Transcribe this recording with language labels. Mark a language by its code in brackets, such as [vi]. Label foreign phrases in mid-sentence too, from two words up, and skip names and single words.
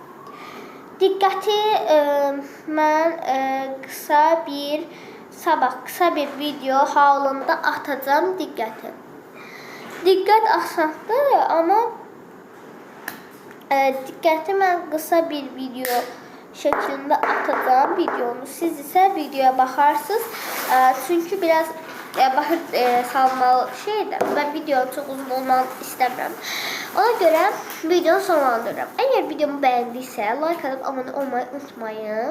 [az] Diqqəti mən sabah qısa bir video halında atacağım diqqəti. Diqqət asandır, amma diqqəti mən qısa bir video şeklinde atacağım videonu. [tr] Siz ise videoya bakarsınız. Çünkü biraz bakır salmalı şeydir. Ben videonun çok uzun olmanı istemiyorum. Ona göre videonu sonlandırıram. Eğer videomu beğendiyse like atıp abone olmayı unutmayın.